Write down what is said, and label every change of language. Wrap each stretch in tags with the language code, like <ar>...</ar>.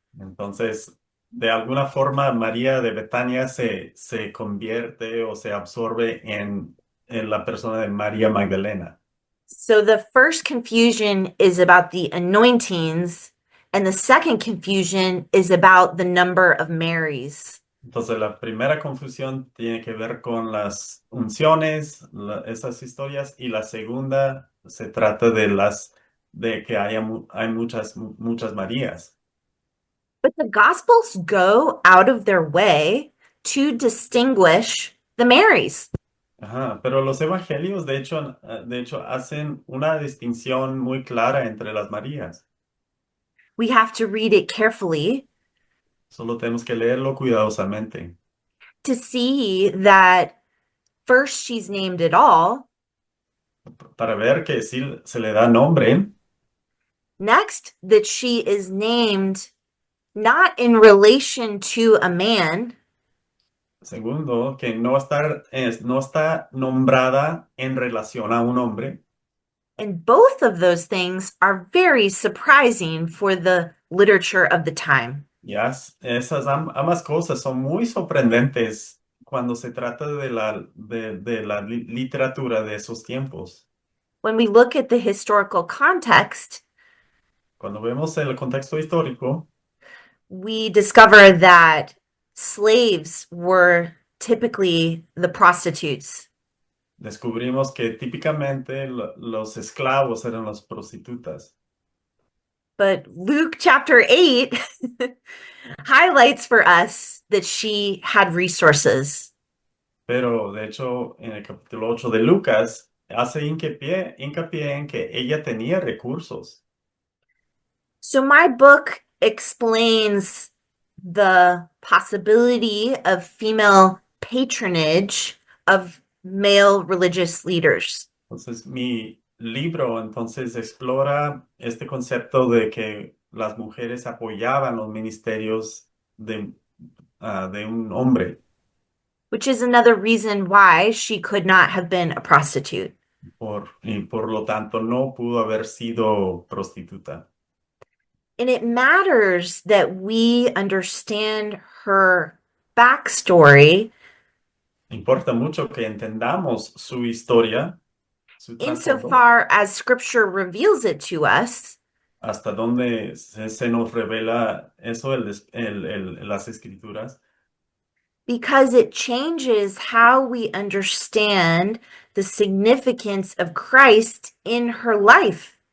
<es>Entonces, de alguna forma, María de Betania se convierte o se absorbe en la persona de María Magdalena.</es> <en>So the first confusion is about the anointings, and the second confusion is about the number of Marys.</en> <es>Entonces, la primera confusión tiene que ver con las unciones, esas historias, y la segunda se trata de que hay muchas Marías.</es> <en>But the Gospels go out of their way to distinguish the Marys.</en> <es>Ajá, pero los evangelios, de hecho, hacen una distinción muy clara entre las Marías.</es> <en>We have to read it carefully</en> <es>Solo tenemos que leerlo cuidadosamente</es> <en>to see that first she's named at all.</en> <es>para ver que sí se le da nombre.</es> <en>Next, that she is named not in relation to a man,</en> <es>Segundo, que no está nombrada en relación a un hombre.</es> <en>and both of those things are very surprising for the literature of the time.</en> <es>Esas ambas cosas son muy sorprendentes cuando se trata de la literatura de esos tiempos.</es> <en>When we look at the historical context,</en> <es>Cuando vemos el contexto histórico,</es> <en>we discover that slaves were typically the prostitutes.</en> <es>descubrimos que típicamente los esclavos eran las prostitutas.</es> <en>But Luke chapter 8 highlights for us that she had resources.</en> <es>Pero de hecho, en el capítulo 8 de Lucas, hace hincapié en que ella tenía recursos.</es> <en>So my book explains the possibility of female patronage of male religious leaders.</en> <es>Entonces, mi libro entonces explora este concepto de que las mujeres apoyaban los ministerios de un hombre,</es> <en>Which is another reason why she could not have been a prostitute.</en> <es>y por lo tanto no pudo haber sido prostituta.</es> <en>And it matters that we understand her backstory</en> <es>Importa mucho que entendamos su historia, su trasfondo,</es> <en>insofar as scripture reveals it to us,</en> <es>hasta donde se nos revela eso, las escrituras,</es> <en>because it changes how we understand the significance of Christ in her life.</en>